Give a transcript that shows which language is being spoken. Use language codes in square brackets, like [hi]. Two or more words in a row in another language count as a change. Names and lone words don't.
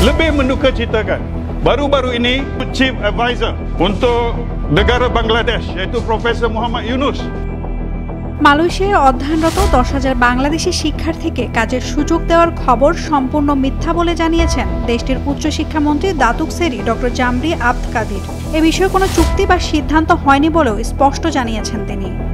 [ms] lebih mendukacitakan. Baru-baru ini [en] Chief Advisor [ms] untuk negara Bangladesh iaitu Profesor Muhammad Yunus [bn] মালয়েশিয়ায় অধ্যয়নরত 10,000 বাংলাদেশি শিক্ষার্থীকে কাজের সুযোগ দেওয়ার খবর সম্পূর্ণ মিথ্যা বলে জানিয়েছেন দেশটির উচ্চশিক্ষামন্ত্রী দাতুক সেরি ডক্টর জামরি আব্দ কাদির। এ বিষয়ে কোনো চুক্তি বা সিদ্ধান্ত হয়নি বলেও স্পষ্ট জানিয়েছেন তিনি।